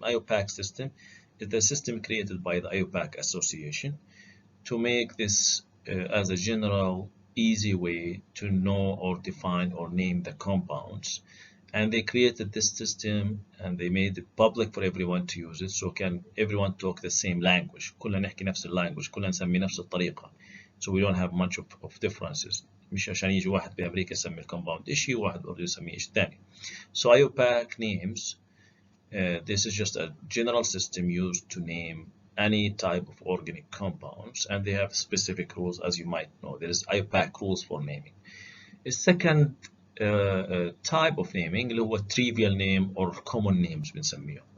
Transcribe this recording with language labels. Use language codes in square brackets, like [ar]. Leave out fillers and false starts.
[en] IUPAC system is the system created by the IUPAC Association to make this as a general easy way to know or define or name the compounds. And they created this system and they made it public for everyone to use it, so can everyone talk the same language. [ar] كلنا نحكي نفس الlanguage، كلنا نسمي نفس الطريقة. [en] So we don't have much of differences. [ar] مش عشان يجي واحد بأمريكا يسمي الكومباوند إشي وواحد برضه يسميه إشي تاني. [en] So IUPAC names, this is just a general system used to name any type of organic compounds, and they have specific rules, as you might know. There is IUPAC rules for naming. A second type of naming [ar] اللي هو [en] trivial name or common names [ar] بنسميه.